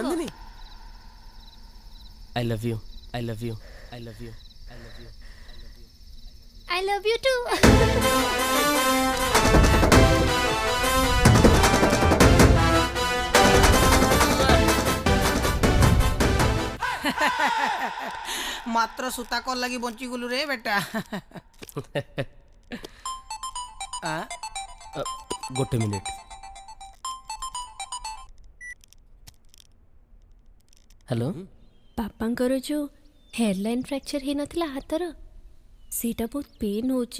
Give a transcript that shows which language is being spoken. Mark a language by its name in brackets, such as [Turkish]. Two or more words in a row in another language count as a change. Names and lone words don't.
[English] नंदिनी, I love you. I love you too. [Odia] ମାତ୍ର ସୁତା କର ଲଗି ବଞ୍ଚି ଗୁଲୁ ରେ ବେଟା। ଗୋଟେ ମିନିଟ୍। ହ୍ୟାଲୋ। ବାପାଙ୍କର ଯୋଉ ହେୟାରଲାଇନ୍ ଫ୍ରାକ୍ଚର ହେଇନଥିଲା ହାତର, ସେଇଟା ବହୁତ ପେନ୍ ହଉଛି।